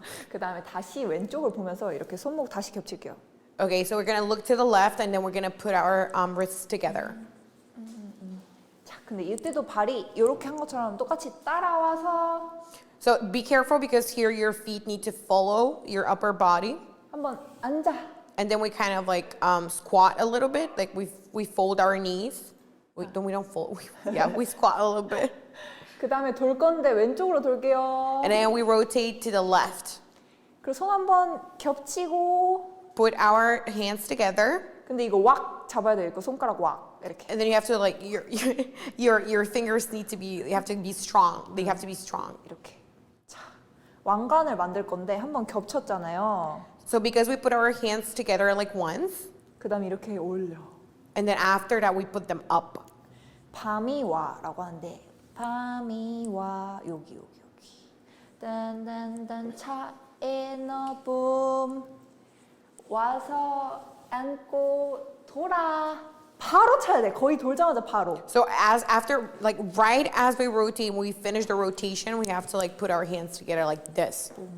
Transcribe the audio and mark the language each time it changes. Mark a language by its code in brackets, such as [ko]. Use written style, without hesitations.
[ko] 그다음에 다시 왼쪽을 보면서 이렇게 손목 다시 겹칠게요. [en] Okay, so we're gonna look to the left, and then we're gonna put our wrists together. [ko] 자, 근데 이때도 발이 이렇게 한 것처럼 똑같이 따라와서 [en] So be careful because here your feet need to follow your upper body. [ko] 한번 앉아. [en] And then we kind of like squat a little bit, like we fold our knees. We don't fold. We squat a little bit. [ko] 그다음에 돌 건데 왼쪽으로 돌게요. [en] And then we rotate to the left. [ko] 그리고 손 한번 겹치고 [en] Put our hands together. [ko] 근데 이거 왁 잡아야 돼. 이거 손가락 왁 이렇게. [en] And then you have to like your fingers need to be you have to be strong. They have to be strong. [ko] 이렇게. 자, 왕관을 만들 건데 한번 겹쳤잖아요. [en] So because we put our hands together like once, [ko] 그다음에 이렇게 올려. [en] and then after that we put them up. [ko] 밤이 와라고 하는데 밤이 와 여기. 딴딴딴 차에 너붐 와서 안고 돌아. 바로 차야 돼. 거의 돌자마자 바로. [en] So as after like right as we rotate, when we finish the rotation, we have to like put our hands together like this.